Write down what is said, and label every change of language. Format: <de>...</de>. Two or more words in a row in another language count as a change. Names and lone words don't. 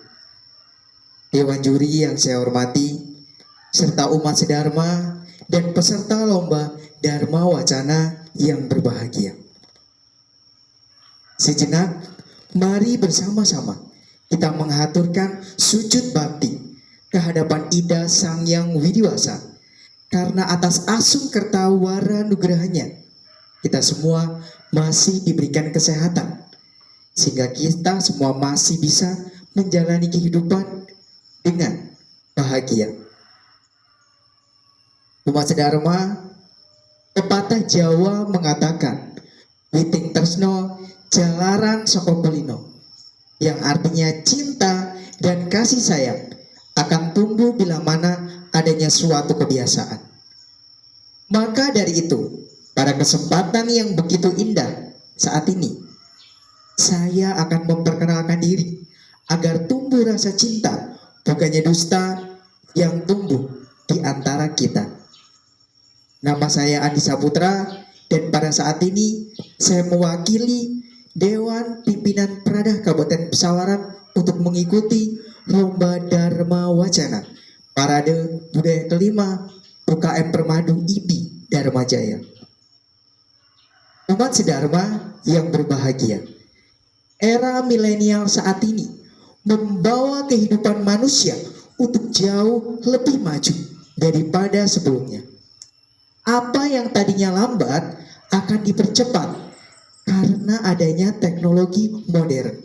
<id>Dewan juri yang saya hormati, serta umat sedharma dan peserta lomba Dharma Wacana yang berbahagia. Sejenak, mari bersama-sama kita mengaturkan sujud bakti kehadapan Ida Sang Yang Widiwasa, karena atas asung kertawara nugerahnya kita semua masih diberikan kesehatan, sehingga kita semua masih bisa menjalani kehidupan dengan bahagia. Umat sedharma, pepatah Jawa mengatakan</id> <jv>witing tresno jalaran saka pelino,</jv> <id>yang artinya cinta dan kasih sayang akan tumbuh bila mana adanya suatu kebiasaan. Maka dari itu, pada kesempatan yang begitu indah saat ini, saya akan memperkenalkan diri agar tumbuh rasa cinta, bukannya dusta, yang tumbuh di antara kita. Nama saya Andi Saputra, dan pada saat ini saya mewakili Dewan Pimpinan Pradah Kabupaten Pesawaran untuk mengikuti Lomba Dharma Wacana Parade Budaya kelima UKM Permadu IBI Dharma Jaya. Umat sedharma yang berbahagia, era milenial saat ini membawa kehidupan manusia untuk jauh lebih maju daripada sebelumnya. Apa yang tadinya lambat akan dipercepat karena adanya teknologi modern.</id>